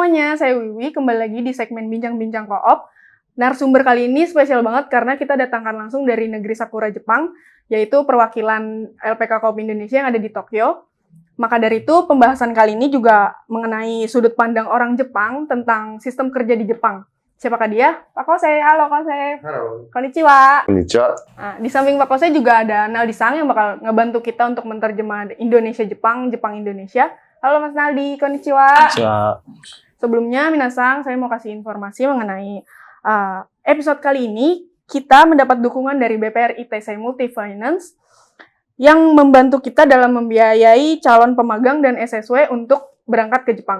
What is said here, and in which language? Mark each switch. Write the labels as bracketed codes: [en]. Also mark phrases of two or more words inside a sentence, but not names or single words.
[id] semuanya, saya Wiwi, kembali lagi di segmen Bincang-Bincang Koop. Narasumber kali ini spesial banget karena kita datangkan langsung dari negeri Sakura, Jepang, yaitu perwakilan LPK Koop Indonesia yang ada di Tokyo. Maka dari itu, pembahasan kali ini juga mengenai sudut pandang orang Jepang tentang sistem kerja di Jepang. Siapakah dia? Pak Kosei. Halo, Kosei. Halo. Konnichiwa. Konnichiwa. Nah, di samping Pak Kosei juga ada Naldi-san yang bakal ngebantu kita untuk menerjemah Indonesia-Jepang, Jepang-Indonesia. Halo Mas Naldi, konnichiwa. Konnichiwa. Sebelumnya, minasang, saya mau kasih informasi mengenai episode kali ini. Kita mendapat dukungan dari BPR ITC Multifinance yang membantu kita dalam membiayai calon pemagang dan SSW untuk berangkat ke Jepang.